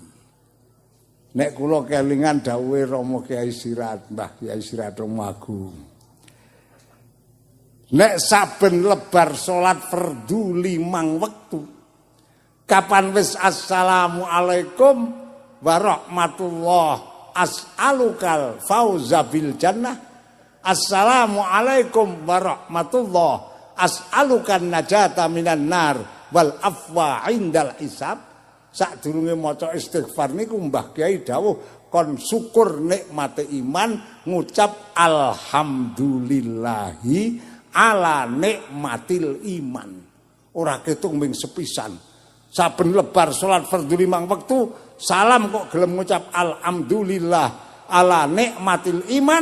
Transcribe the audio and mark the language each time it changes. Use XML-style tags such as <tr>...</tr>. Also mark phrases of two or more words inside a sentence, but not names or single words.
<jv>Nek kula kelingan dawuhe Rama Kyai Sirat, Mbah Kyai Sirat Romagung. Nek saben lebar salat fardu 5 wektu. Kapan wis</jv> <ar>السلام عليكم ورحمة الله أسألك الفوز بالجنة. السلام عليكم ورحمة الله أسألك النجاة من النار والعفو عند الحساب.</ar> <jv>Sadurunge maca istighfar niku Mbah Kyai dawuh kon syukur nikmate iman ngucap</jv> <ar>الحمد لله على نعمة الإيمان.</ar> <jv>Ora ketung ming sepisan. Saben lebar salat fardhu 5 wektu salam kok gelem ngucap</jv> <ar>الحمد لله على نعمة الإيمان.</ar>